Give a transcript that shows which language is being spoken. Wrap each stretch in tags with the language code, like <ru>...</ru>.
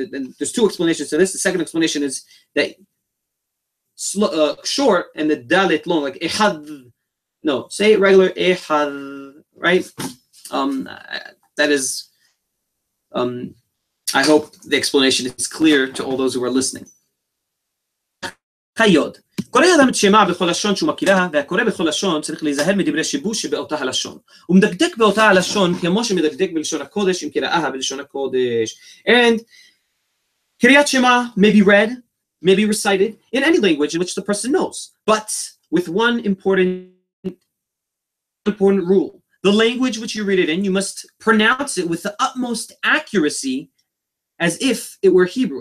<en>There's two explanations to this. The second explanation is that short and the dalit long, like ehad. No, say it regular ehad, right? That is. I hope the explanation is clear to all those who are listening.</en> <he>חיות. קורא אדם את שמה בכל לשון שהוא מכירה, והקורא בכל לשון צריך להיזהר מדברי שיבוש שבאותה הלשון. הוא מדקדק באותה הלשון כמו שמדקדק בלשון הקודש, אם קראהה בלשון הקודש.</he> <en>And Keriyat Shema may be read, may be recited in any language in which the person knows, but with one important rule. The language which you read it in, you must pronounce it with the utmost accuracy as if it were Hebrew.</en>